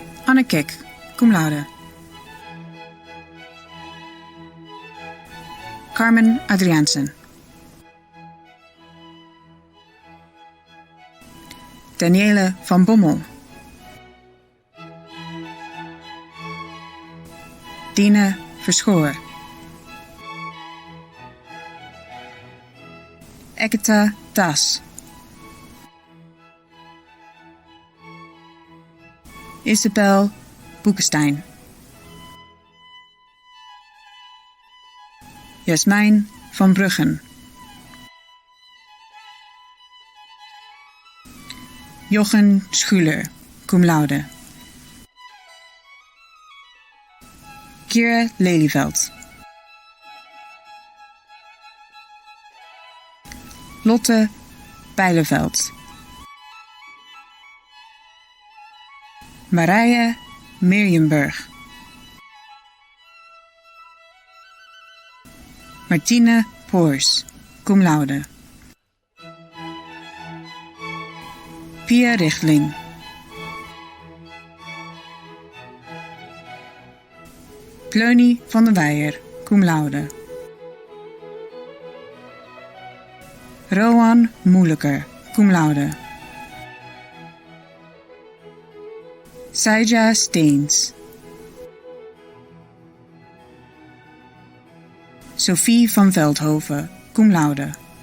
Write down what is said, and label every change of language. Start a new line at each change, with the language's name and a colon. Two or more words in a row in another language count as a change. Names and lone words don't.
Dutch: Anne Kik,
Latin: cum laude.
Dutch: Carmen Adriaansen. Daniele van Bommel. Dine Verschoor. Eketa Das. Isabel Boekestein. Jasmijn van Bruggen. Jochen Schuler,
Latin: cum laude.
Dutch: Kira Lelyveld. Lotte Bijleveld. Marije Mirjamburg. Martine Poors,
Latin: cum laude.
Dutch: Pia Richtling. Pleunie van der Weijer,
Latin: cum laude.
Dutch: Rowan Moeilijker,
Latin: cum laude.
Dutch: Saija Steens. Sophie van Veldhoven,
Latin: cum laude.